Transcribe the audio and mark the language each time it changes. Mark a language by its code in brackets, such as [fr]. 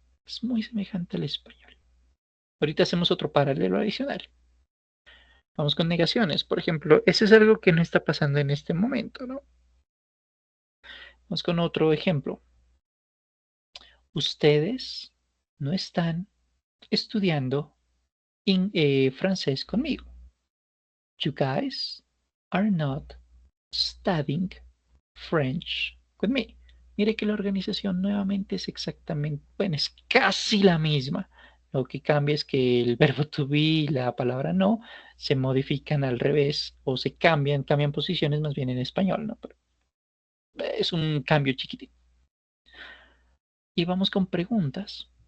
[es] Es muy semejante al español. Ahorita hacemos otro paralelo adicional. Vamos con negaciones. Por ejemplo, eso es algo que no está pasando en este momento, ¿no? Vamos con otro ejemplo. Ustedes no están estudiando francés conmigo. [en] You guys are not studying French with me. [es] Mire que la organización nuevamente es exactamente, bueno, es casi la misma. Lo que cambia es que el verbo to be y la palabra no se modifican al revés o se cambian posiciones más bien en español, ¿no? Pero es un cambio chiquitín. Y vamos con preguntas.